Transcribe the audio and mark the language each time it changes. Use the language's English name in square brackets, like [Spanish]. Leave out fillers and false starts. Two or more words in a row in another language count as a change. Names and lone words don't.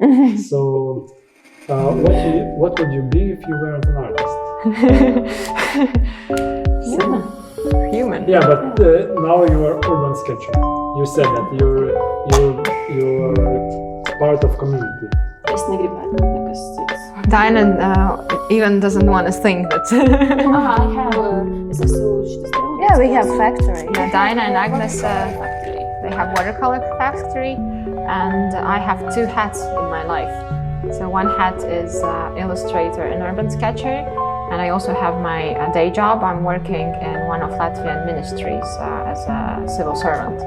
[English] So, what would you be if you weren't an artist? Human. Yeah, but now you are urban sketcher. You said that you're part of community. [Latvian] Es negribētu būt nekas cits. [English] Daina even doesn't want to think that. I have [Latvian] es esmu šitas draugs. [English] Yeah, we have factory. Yeah, Daina and Agnese, they have watercolor factory, and I have two hats in my life. So one hat is illustrator and urban sketcher, and I also have my day job. I'm working in one of Latvian ministries as a civil servant.